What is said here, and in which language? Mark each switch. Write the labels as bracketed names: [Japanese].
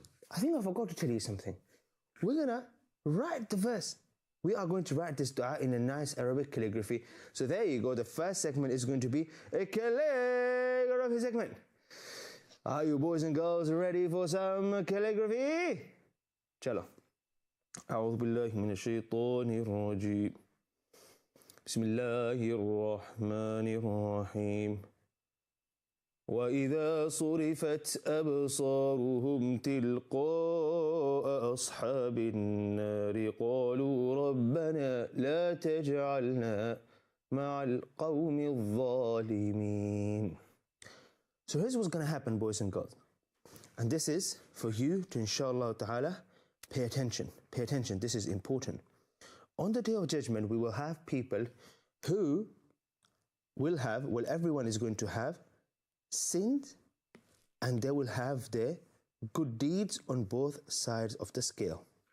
[English] I think I forgot to tell you something. We're gonna write the verse. We are going to write this dua in a nice Arabic calligraphy. So there you go. The first segment is going to be a calligraphy segment. Are you boys and girls ready for some calligraphy? [Urdu] Chalo. [Arabic] أعوذ بالله من الشيطان الرجيم. بسم الله الرحمن الرحيم. وإذا صرفت أبصارهم تلقاء أصحاب النار قالوا ربنا لا تجعلنا مع القوم الظالمين. [English] So here's what's going to happen, boys and girls. And this is for you to, inshallah ta'ala, pay attention. Pay attention. This is important. On the day of judgment, we will have people who will have, well, everyone is going to have sinned, and they will have their good deeds on both sides of the scale.